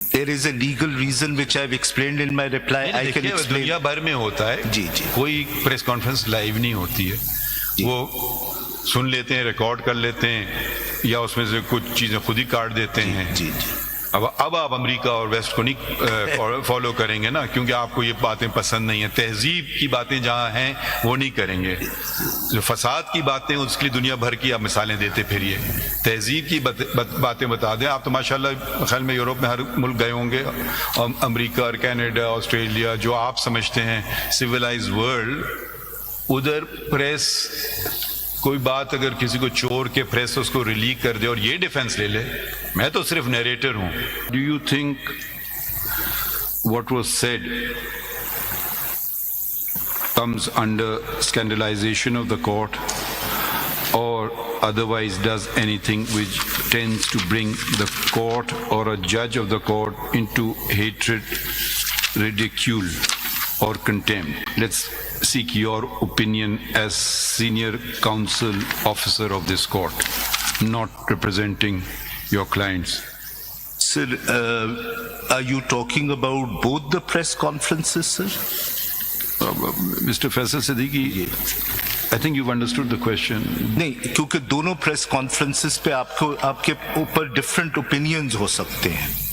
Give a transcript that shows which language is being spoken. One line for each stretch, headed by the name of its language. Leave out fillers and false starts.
English: There is a legal reason which I've explained in my reply. I can
Hindi: देखिए,
English: explain.
Hindi: दुनिया भर में होता है, जी जी कोई प्रेस कॉन्फ्रेंस लाइव नहीं होती है, वो सुन लेते हैं, रिकॉर्ड कर लेते हैं, या उसमें से कुछ चीजें खुद ही काट देते हैं। जी जी अब आप अमेरिका और वेस्ट को नहीं फॉलो करेंगे ना, क्योंकि आपको ये बातें पसंद नहीं है। तहजीब की बातें जहाँ हैं वो नहीं करेंगे, जो फसाद की बातें उसके लिए दुनिया भर की आप मिसालें देते फिरिए। तहजीब की बातें बता दें। आप तो माशाल्लाह ख्याल में यूरोप में हर मुल्क गए होंगे, अमेरिका और कनाडा, ऑस्ट्रेलिया, जो आप समझते हैं सिविलाइज वर्ल्ड, उधर प्रेस कोई बात अगर किसी को चोर के प्रेस उसको रिलीक कर दे और ये डिफेंस ले ले, मैं तो सिर्फ नरेटर हूं।
English: Do you think what was said comes under scandalization of the court, or otherwise does anything which tends to bring the court or a judge of the court into hatred, ridicule, or contempt? Let's seek your opinion as senior counsel officer of this court, not representing your clients. Sir, are you talking about both the press conferences, sir? Mr. Faisal Siddiqui, I think you've understood the question.
Hindi: नहीं, क्योंकि दोनों press conferences पे आपके ऊपर different opinions हो सकते हैं।